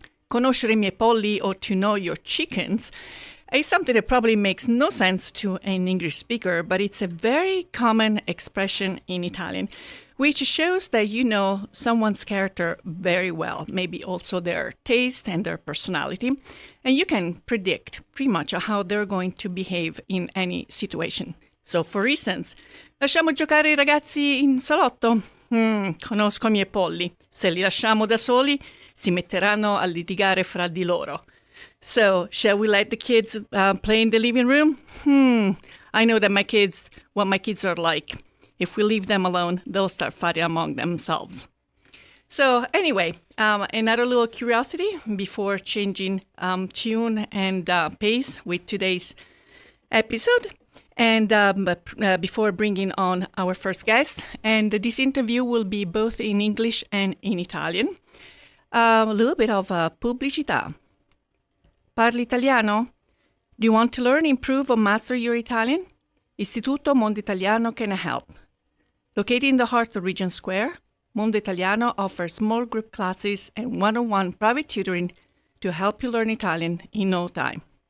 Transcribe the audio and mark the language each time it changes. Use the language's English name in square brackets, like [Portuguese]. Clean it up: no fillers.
[Italian] Conoscere I miei polli, [English] or to know your chickens, is something that probably makes no sense to an English speaker, but it's a very common expression in Italian, which shows that you know someone's character very well, maybe also their taste and their personality, and you can predict pretty much how they're going to behave in any situation. So, for instance, [Italian] lasciamo giocare I ragazzi in salotto? Conosco I miei polli. Se li lasciamo da soli, si metteranno a litigare fra di loro. [English] So, shall we let the kids play in the living room? I know that what my kids are like. If we leave them alone, they'll start fighting among themselves. So, anyway, another little curiosity before changing tune and pace with today's episode. And before bringing on our first guest, and this interview will be both in English and in Italian. A little bit of pubblicità. [Italian] Parli italiano? [English] Do you want to learn, improve, or master your Italian? Istituto Mondo Italiano can help. Located in the heart of Regent Square, Mondo Italiano offers small group classes and one-on-one private tutoring to help you learn Italian in no time.